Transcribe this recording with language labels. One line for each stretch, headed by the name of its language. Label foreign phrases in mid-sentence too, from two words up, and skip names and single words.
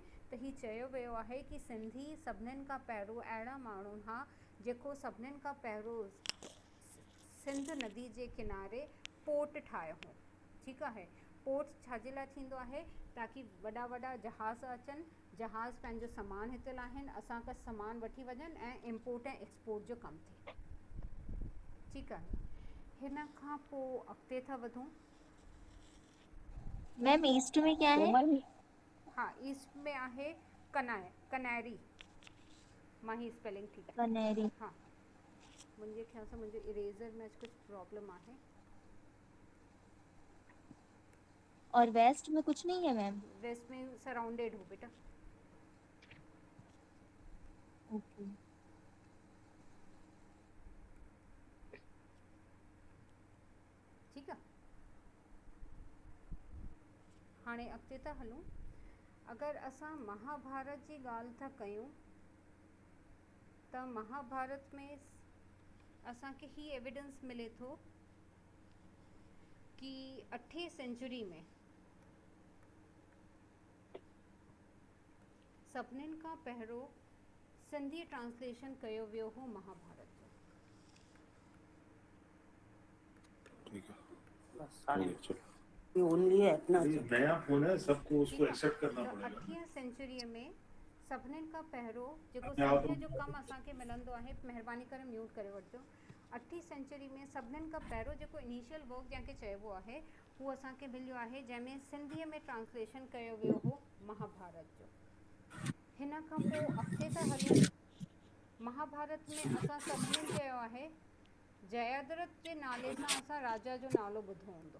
Sindhi: त हीउ चयो वियो आहे कि सिंधी सभिनीनि खां पहिरियों अहिड़ा माण्हू हुआ जेको सभिनीनि खां पहिरियों सिंध नदी जे किनारे पोर्ट ठाहियो हो। ठीकु आहे, पोर्ट छाजे लाइ थींदो आहे ताकी वॾा वॾा जहाज़ अचनि, जहाज़ पंहिंजो सामान हिते लाहिनि, असांखां सामान वठी वञनि ऐं इम्पोर्ट ऐं एक्सपोर्ट जो कमु थिए। ठीकु आहे, हिन खां पोइ अॻिते था वधूं।
Hindi: मैम ईस्ट में क्या है? उमर में
Sindhi: हाँ, ईस्ट में आहे कनैरी। मां ही स्पेलिंग ठीकु आहे। कनेरी। हाँ, मुंहिंजे ख्याल सां मुंहिंजे इरेज़र में कुछ प्रॉब्लम आहे।
Hindi: और वेस्ट में कुछ नहीं है मैम? वेस्ट में सराउंडेड हो बेटा। ओके।
Sindhi: ठीकु आहे, हाणे अॻिते था हलूं। अगरि असां महाभारत जी ॻाल्हि था कयूं त महाभारत में असांखे ही एविडेंस मिले थो कि 8वीं सेंचुरी में सभिनीनि खां पहिरियों सिंधी ट्रांसलेशन कयो वियो हो महाभारत जो।
Hindi: ठीक है, सारे हो गया, चलो। ये ओनली है अपना ये नया फोन है, सबको उसको एक्सेप्ट करना
Sindhi: त
Hindi: पड़ेगा।
Sindhi: 8वीं सेंचुरीअ में सभिनीनि खां पहिरियों जेको
Hindi: अपने आप
Sindhi: सिंधीअ जो कमु असांखे मिलंदो आहे, महिरबानी करे म्यूट करे वठिजो। 8वीं सेंचुरी में सभिनीनि खां पहिरियों जेको इनिशियल वर्क जंहिंखे चइबो आहे उहो असांखे मिलियो आहे, जंहिंमें सिंधीअ में ट्रांसलेशन कयो वियो हो महाभारत जो। हिन खां पोइ अॻिते था हलूं। महाभारत में असां सभिनीनि चयो आहे जयाद्रथ जे नाले सां असां राजा जो नालो ॿुधो हूंदो।